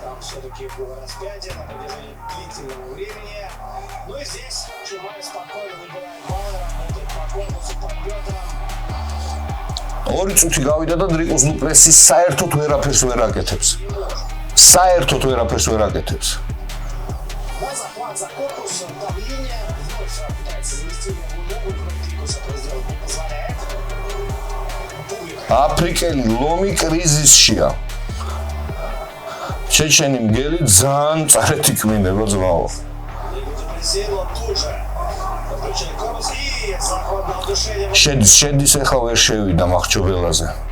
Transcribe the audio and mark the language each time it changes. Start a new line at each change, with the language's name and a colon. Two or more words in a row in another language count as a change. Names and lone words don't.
Russian: все-таки было распятие на протяжении длительного времени. Ну и здесь Чимаев спокойно выбирает баллы, работает по корпусу, по бедрам.
Georgian: ორი წუთი გავიდა და დრიკოს დუპლესის საერთოდ ვერაფერს ვერ აკეთებს. საერთოდ ვერაფერს ვერ აკეთებს.
Russian: На захват за корпус, давление. Вновь пытается завести левую ногу, но Дрикус этого сделать не позволяет.
Georgian: აფრიკელი ლომი კრიზისშია. ჩეჩენი მგელი ძალიან წარეთ იკვლინება ძმაო. შედის ახლა ვერ შევიდა მახჩობელაზე.